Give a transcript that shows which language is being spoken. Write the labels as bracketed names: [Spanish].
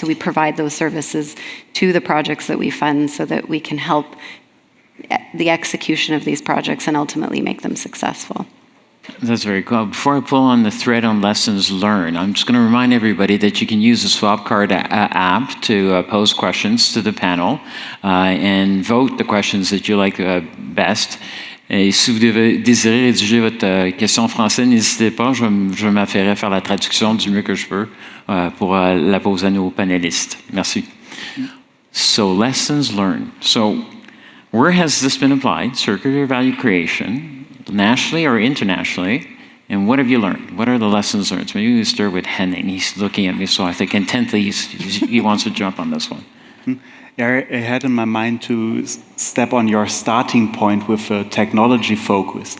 [English] So we provide those services to the projects that we fund so that we can help the execution of these projects and ultimately make them successful. That's very cool. Before I pull on the thread on lessons learned, I'm just going to remind everybody that you can use the Swap Card app to pose questions to the panel and vote the questions that you like best. [French] Et si vous désirez rédiger votre question en français, n'hésitez pas, je m'affairai à faire la traduction du mieux que je peux pour la poser à nos panélistes. Merci. [English] So, lessons learned. So, where has this been applied? Circular value creation. Nationally or internationally, and what have you learned? What are the lessons learned? So maybe we start with Henning. He's looking at me, so I think intently he wants to jump on this one. Yeah, I had in my mind to step on your starting point with a technology focus.